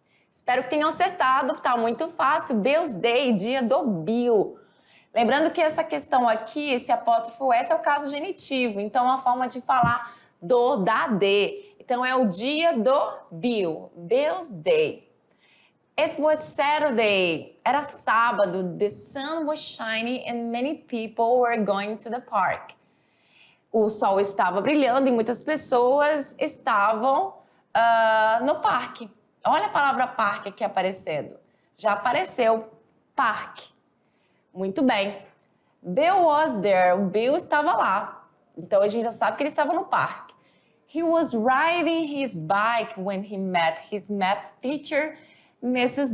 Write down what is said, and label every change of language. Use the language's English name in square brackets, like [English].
[Portuguese] Espero que tenham acertado, tá muito fácil, Bill's Day, dia do Bill. Lembrando que essa questão aqui, esse apóstrofo S é o caso genitivo, então é uma forma de falar da D. Então é o dia do Bill, Bill's Day. [English] It was Saturday, [Portuguese] era sábado, [English] the sun was shining and many people were going to the park. [Portuguese] O sol estava brilhando e muitas pessoas estavam no parque. Olha a palavra parque aqui aparecendo. Já apareceu, parque. Muito bem. [English] Bill was there. [Portuguese] O Bill estava lá. Então, a gente já sabe que ele estava no parque. [English] He was riding his bike when he met his math teacher, Mrs.